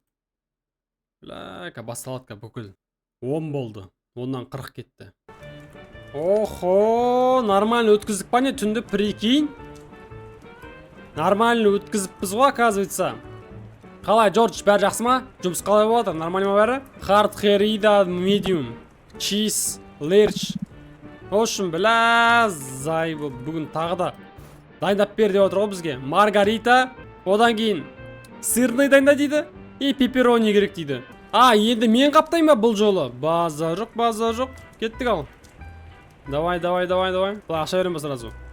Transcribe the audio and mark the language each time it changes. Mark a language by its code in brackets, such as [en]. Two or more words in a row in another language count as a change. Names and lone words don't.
[kk] Бля, басталады бүкіл. 10 болды. 10-нан 40 кетті. Охо, нормально өткіздік па не түнді, прикинь? Нормально өткізіппіз ғой, оказывается. Қалай, Джордж, бәрі жақсы ма? Жұмыс қалай болады? Нормально ма бәрі? [en] Hard, Herida, Medium, Cheese, Large. [ru] В общем, бля, [kk] зайбы, бүгін тағы да дайындап бер деп отыр ғой бізге. Маргарита, одан кейін сырный дайында дейді, и пепперони керек дейді. А, енді мен қаптаймын ба бұл жолы? База жоқ, база жоқ. Кеттік ал. Давай. Бұл ақша берем ба сразу?